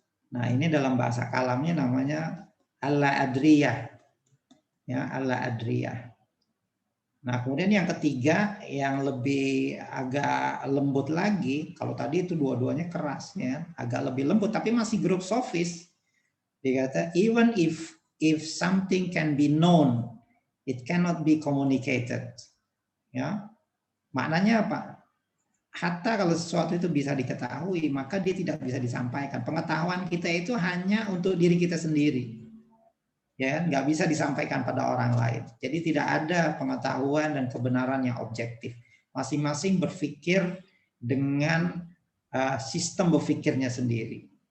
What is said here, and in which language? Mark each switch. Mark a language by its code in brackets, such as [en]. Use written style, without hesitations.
[id] Nah ini dalam bahasa kalamnya namanya alla-adriyah, ya, alla-adriyah. Nah, kemudian yang ketiga yang lebih agak lembut lagi, kalau tadi itu dua-duanya keras ya, agak lebih lembut tapi masih grup sofis. Dia kata [en] even if something can be known, it cannot be communicated. [id] Ya. Maknanya apa? Hatta kalau sesuatu itu bisa diketahui, maka dia tidak bisa disampaikan. Pengetahuan kita itu hanya untuk diri kita sendiri. Ya, nggak bisa disampaikan pada orang lain. Jadi tidak ada pengetahuan dan kebenaran yang objektif. Masing-masing berpikir dengan sistem berpikirnya sendiri.